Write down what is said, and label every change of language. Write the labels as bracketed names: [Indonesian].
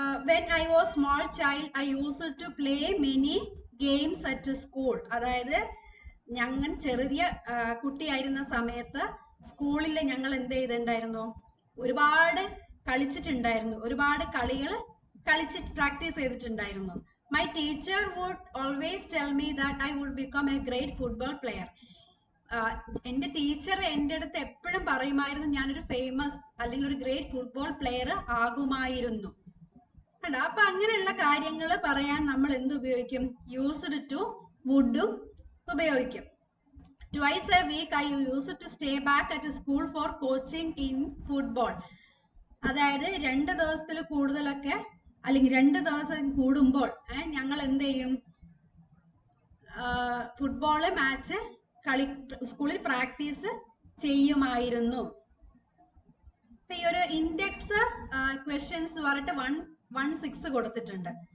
[English] When I was small child I used to play many games at school. [Malayalam] അതായത് ഞങ്ങൾ ചെറിയ കുട്ടിയായിരുന്ന സമയത്ത് സ്കൂളിൽ ഞങ്ങൾ എന്ത് ചെയ്തിട്ടുണ്ടായിരുന്നു? ഒരുപാട് കളിച്ചിട്ടുണ്ടായിരുന്നു, ഒരുപാട് കളികൾ പ്രാക്ടീസ് ചെയ്തിട്ടുണ്ടായിരുന്നു. [English] My teacher would always tell me that I would become a great football player. [Malayalam] എൻ്റെ ടീച്ചർ എൻ്റെ അടുത്ത് എപ്പോഴും പറയുമായിരുന്നു ഞാനൊരു ഫേമസ് അല്ലെങ്കിൽ ഒരു ഗ്രേറ്റ് ഫുട്ബോൾ പ്ലെയർ ആകുമായിരുന്നു. അപ്പൊ അങ്ങനെയുള്ള കാര്യങ്ങൾ പറയാൻ നമ്മൾ എന്ത് ഉപയോഗിക്കും? യൂസ്ഡ് ടു വുഡും ഉപയോഗിക്കും. [English] Twice a week I used to stay back at school for coaching in football. [Malayalam] അതായത് 2 ദിവസത്തിൽ കൂടുതലൊക്കെ അല്ലെങ്കിൽ 2 ദിവസം കൂടുമ്പോൾ ഞങ്ങൾ എന്ത് ചെയ്യും? ഫുട്ബോള് മാച്ച് സ്കൂളിൽ പ്രാക്ടീസ് ചെയ്യുമായിരുന്നു. ഈ ഒരു ഇൻഡെക്സ് ക്വസ്റ്റ്യൻസ് പറഞ്ഞിട്ട് 116 കൊടുത്തിട്ടുണ്ട്.